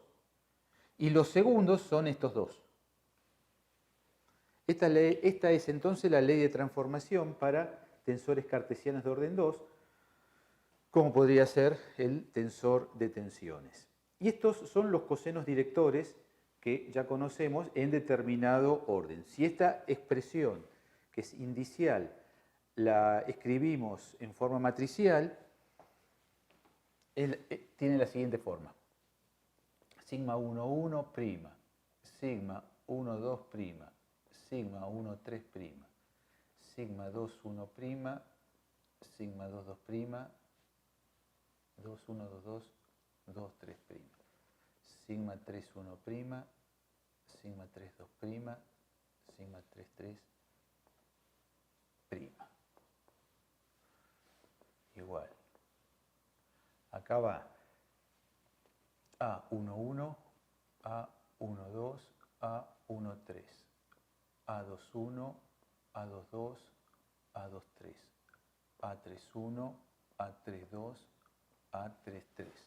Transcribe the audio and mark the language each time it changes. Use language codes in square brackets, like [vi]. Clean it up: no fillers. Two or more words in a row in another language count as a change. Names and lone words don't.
[es] Y los segundos son estos dos. Esta es entonces la ley de transformación para tensores cartesianos de orden 2, como podría ser el tensor de tensiones. Y estos son los cosenos directores que ya conocemos en determinado orden. Si esta expresión, que es indicial, la escribimos en forma matricial, tiene la siguiente forma. Sigma 1,1', sigma 1,2', sigma 1,3', sigma 2,1', sigma 2,2', 2,1', 2,2', 2,3', sigma 3,1', sigma 3,2', sigma 3,3'. Igual. Acá va A11, A12, A13, A21, A22, A23, A31, A32, A33.